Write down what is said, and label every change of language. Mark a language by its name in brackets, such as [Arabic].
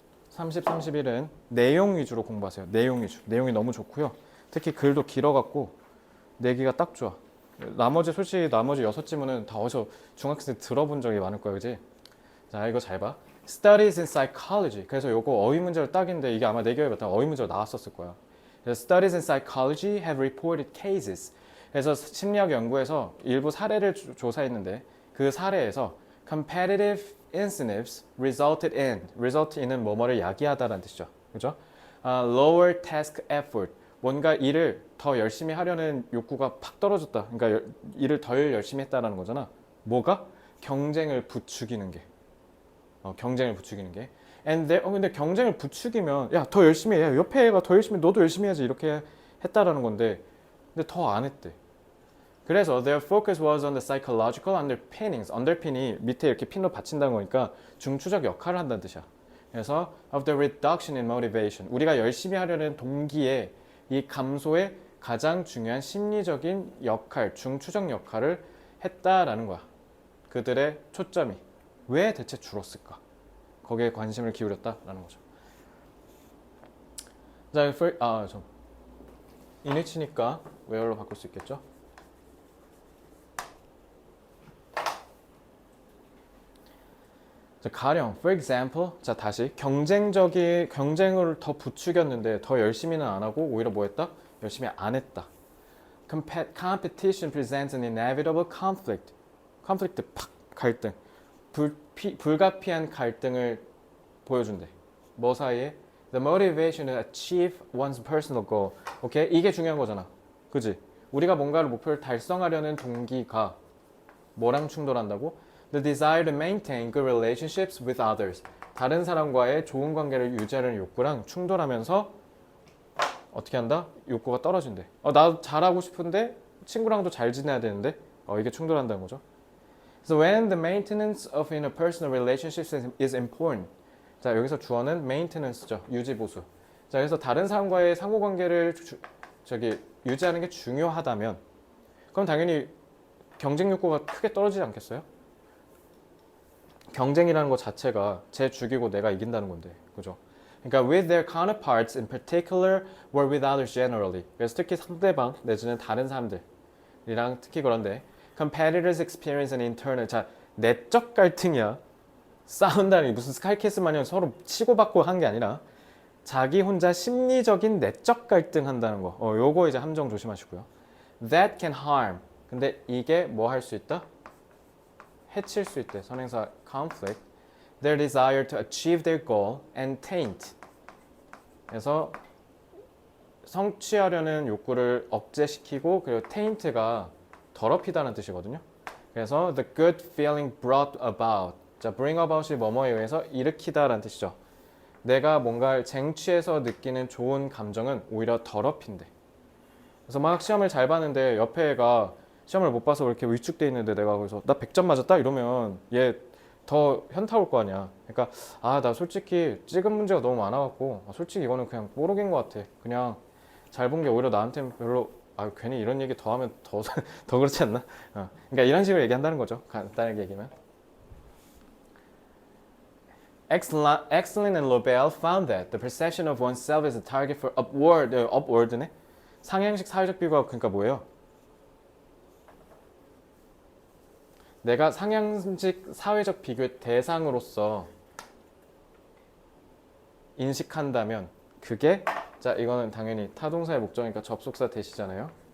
[Korean] 30, 31은 내용 위주로 공부하세요. 내용 위주. 내용이 너무 좋고요. 특히 글도 길어갖고 내기가 딱 좋아. 솔직히 나머지 6지문은 다 어디서 중학생 때 들어본 적이 많을 거야, 그지? 자, 이거 잘 봐. [English] Studies in psychology. [Korean] 그래서 요거 어휘 문제로 딱인데 이게 아마 내기에 봤다 어휘 문제로 나왔었을 거야. [English] 그래서 Studies in psychology have reported cases. [Korean] 그래서 심리학 연구에서 일부 사례를 조사했는데 그 사례에서 [English] competitive incentives resulted in [Korean] 은 뭐뭐를 야기하다라는 뜻이죠. [English] 그죠? lower task effort. [Korean] 뭔가 일을 더 열심히 하려는 욕구가 팍 떨어졌다. 그러니까 일을 덜 열심히 했다라는 거잖아. 뭐가? 경쟁을 부추기는 게. 경쟁을 부추기는 게. 근데 경쟁을 부추기면 야, 더 열심히 해. 옆에 애가 더 열심히 너도 열심히 해야지. 이렇게 했다라는 건데 근데 더 안 했대. [English] 그래서 their focus was on the psychological underpinnings. [Korean] underpin이 밑에 이렇게 핀으로 받친다는 거니까 중추적 역할을 한다는 뜻이야. [English] 그래서 of the reduction in motivation. [Korean] 우리가 열심히 하려는 동기의 이 감소에 가장 중요한 심리적인 역할, 중추적 역할을 했다라는 거야. 그들의 초점이 왜 대체 줄었을까? 거기에 관심을 기울였다라는 거죠. 자, [English] in which [Korean] 니까 where로 바꿀 수 있겠죠? 자, 가령, [English] for example, [Korean] 자 다시 경쟁을 더 부추겼는데 더 열심히는 안 하고 오히려 뭐 했다? 열심히 안 했다. [English] Competition presents an inevitable conflict. [Korean] conflict 팍 갈등. 불가피한 갈등을 보여준대. 뭐 사이에? [English] The motivation to achieve one's personal goal. [Korean] 오케이? 이게 중요한 거잖아. 그지? 우리가 뭔가를 목표를 달성하려는 동기가 뭐랑 충돌한다고? [English] The desire to maintain good relationships with others. [Korean] 다른 사람과의 좋은 관계를 유지하려는 욕구랑 충돌하면서 어떻게 한다? 욕구가 떨어진대. 나도 잘하고 싶은데 친구랑도 잘 지내야 되는데 이게 충돌한다는 거죠. [English] So when the maintenance of interpersonal relationships is important. [Korean] 자, 여기서 주어는 maintenance죠. 유지 보수. 자, 그래서 다른 사람과의 상호관계를 유지하는 게 중요하다면 그럼 당연히 경쟁 욕구가 크게 떨어지지 않겠어요? 경쟁이라는 것 자체가 쟤 죽이고 내가 이긴다는 건데, 그죠? [English] 그러니까 with their counterparts in particular or with others generally. [Korean] 그래서 특히 상대방 내지는 다른 사람들이랑 특히 그런데 [English] competitors experience an internal. [Korean] 자, 내적 갈등이야. 싸운다니 무슨 스카이캐스 마냥 서로 치고받고 한 게 아니라 자기 혼자 심리적인 내적 갈등 한다는 거. 요거 이제 함정 조심하시고요. [English] That can harm. [Korean] 근데 이게 뭐 할 수 있다? 해칠 수 있대. 선행사 conflict. [English] Their desire to achieve their goal and taint. [Korean] 그래서 성취하려는 욕구를 억제시키고 그리고 taint가 더럽히다는 뜻이거든요. [English] 그래서 the good feeling brought about. [Korean] 자, bring about이 뭐뭐에 의해서 일으키다라는 뜻이죠. 내가 뭔가를 쟁취해서 느끼는 좋은 감정은 오히려 더럽힌대. 그래서 막 시험을 잘 봤는데 옆에 애가 시험을 못 봐서 이렇게 위축돼 있는데 내가 거기서 나 100점 맞았다 이러면 얘 더 현타 올 거 아니야. 그러니까 나 솔직히 찍은 문제가 너무 많아갖고 솔직히 이거는 그냥 뽀록인 것 같아. 그냥 잘 본 게 오히려 나한테는 별로 괜히 이런 얘기 더 하면 더 그렇지 않나? 그러니까 이런 식으로 얘기한다는 거죠. 간단하게 얘기하면. [English] Exlin and Lobel found that the perception of oneself as a target for upward네? [Korean] 상향식 사회적 비교가 그러니까 뭐예요? 내가 상향식 사회적 비교의 대상으로서 인식한다면 그게 자 이거는 당연히 타동사의 목적이니까 접속사 대시잖아요.